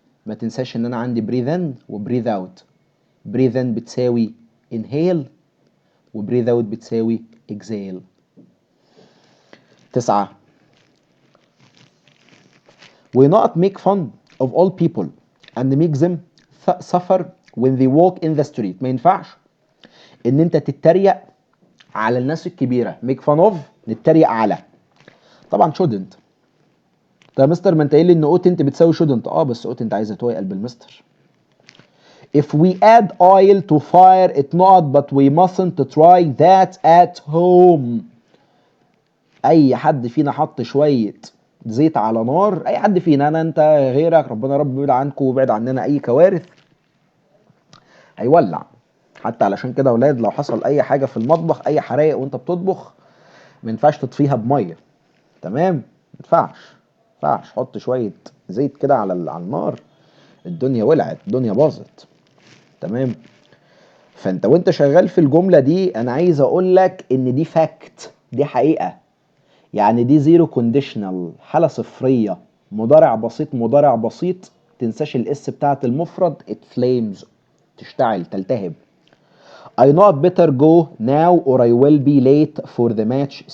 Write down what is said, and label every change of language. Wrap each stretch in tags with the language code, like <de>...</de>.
<ar>ما تنساش ان انا عندي بريذ ان وبريذ اوت. بريذ ان بتساوي inhale وبريذ اوت بتساوي exhale. 9.</ar> <en>We not make fun of all people and make them suffer when they walk in the street.</en> <ar>ما ينفعش ان انت تتريق على الناس الكبيره. make fun of نتريق على، طبعا shouldn't. طب يا مستر ما انت قايل لي ان اوت انت بتساوي shouldn't. بس اوت انت عايزه توي قلب المستر.</ar> <en>If we add oil to fire it not but we mustn't try that at home.</en> <ar>اي حد فينا حط شويه زيت على نار، اي حد فينا، انا انت غيرك، ربنا رب يبعد عنكم ويبعد عننا اي كوارث، هيولع. حتى علشان كده اولاد لو حصل اي حاجه في المطبخ، اي حرايق وانت بتطبخ، ما ينفعش تطفيها بميه. تمام، ما ينفعش حط شويه زيت كده على النار، الدنيا ولعت، الدنيا باظت. تمام. فانت وانت شغال في الجمله دي انا عايز اقول لك ان دي فاكت، دي حقيقه. يعني دي زيرو كونديشنال، حاله صفريه، مضارع بسيط. تنساش الاس بتاعت المفرد it flames، تشتعل تلتهب.</ar> <en>I not better go now or I will be late for the match.</en>